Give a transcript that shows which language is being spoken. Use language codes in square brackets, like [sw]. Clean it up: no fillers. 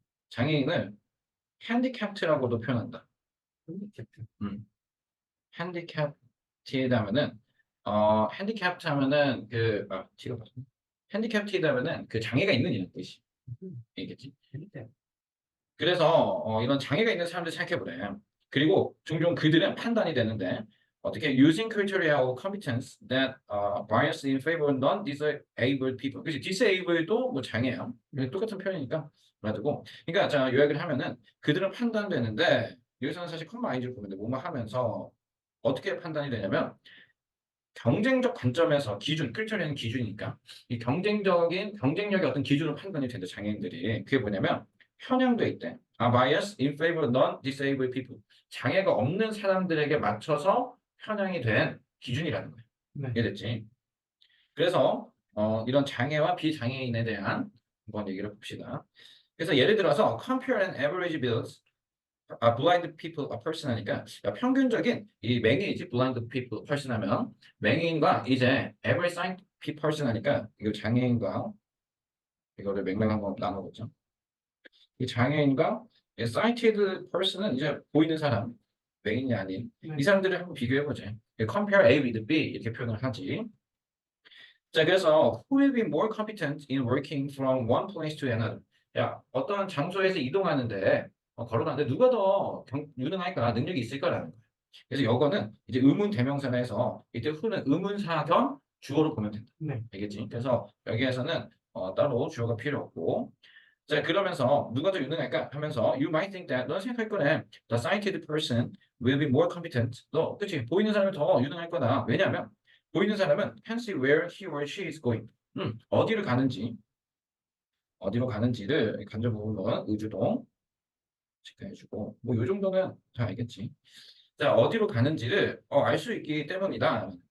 [ko] 장애인을 handicapped라고도 표현한다. 핸디캡트. handicapped 하면은 handicapped 하면은 그 뒤로 봐. handicapped 하면은 그 장애가 있는 이란 뜻이. 이겠지. 재밌대. 그래서 이런 장애가 있는 사람들 생각해보래. 그리고 종종 그들은 판단이 되는데 어떻게 [en] using criteria of competence that bias in favor of non-disabled people. [ko] 그치? disabled도 뭐 장애야. 똑같은 표현이니까 그래가지고 그러니까 자 요약을 하면은 그들은 판단되는데 여기서는 사실 컴마 아이즈를 보면 돼. 뭐뭐 하면서 어떻게 판단이 되냐면 경쟁적 관점에서 기준, 끌쳐내는 기준이니까 이 경쟁력의 어떤 기준으로 판단이 된다 장애인들이 그게 뭐냐면 편향돼 있대. [en] A bias in favor of non-disabled people. [ko] 장애가 없는 사람들에게 맞춰서 편향이 된 기준이라는 거야. 네. 이해됐지? 그래서 이런 장애와 비장애인에 대한 한번 얘기를 봅시다. 그래서 예를 들어서 [en] compare and average bills blind people a person [ko] 하니까 야, 평균적인 이 맹인이지 [en] blind people person [ko] 하면 맹인과 이제 [en] average sight person [ko] 하니까 이거 장애인과 이거를 맥락 한번 나눠보죠. 이 장애인과 이 sighted person은 이제 보이는 사람 맹인이 아닌 네. 이 사람들을 한번 비교해보자. [en] compare A with B [ko] 이렇게 표현을 하지. 자 그래서 [en] who will be more competent in working from one place to another. [ko] 야 어떤 장소에서 이동하는데 걸어가는데 누가 더 유능할까 능력이 있을까라는 거야. 그래서 이거는 이제 의문 대명사에서 이때 who는 의문사 겸 주어로 보면 된다. 네. 알겠지? 그래서 여기에서는 따로 주어가 필요 없고 자 그러면서 누가 더 유능할까 하면서 [en] you might think that [ko] 너 생각할 거네 [en] the sighted person will be more competent [ko] 너 그치 보이는 사람이 더 유능할 거다 왜냐하면 보이는 사람은 [en] can see where he or she is going [ko] 어디를 가는지 어디로 가는지를 간접 부분은 의주동 체크해주고 뭐 요 정도는 다 알겠지 자 어디로 가는지를 알 수 있기 때문이다